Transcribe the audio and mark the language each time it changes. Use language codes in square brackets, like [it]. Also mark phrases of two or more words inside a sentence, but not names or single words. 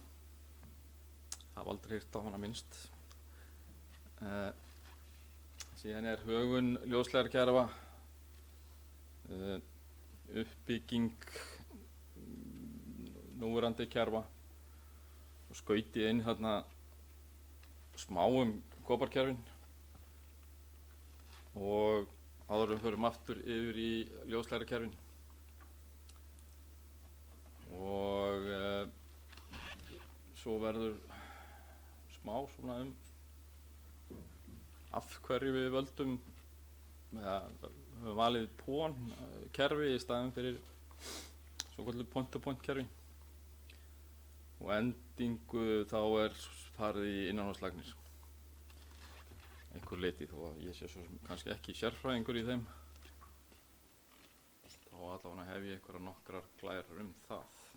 [is] Hafa aldrei heyrt á hana minnst. Síðan er högun ljósleiðarakerfa, uppbygging núverandi kerfa og skautið inn þarna smáum kóparkerfin og áður við förum aftur yfir í ljósleiðarakerfin og svo verður smá svona af hverju við völdum höfum valið PON kerfi í staðinn fyrir svokölluð point-to-point kerfi og endingu þá er farið í innanhúslagnir einhver leyti þó að ég sé svo kannski ekki sérfræðingur í þeim þá allavega hef ég einhverjar nokkrar glærur það.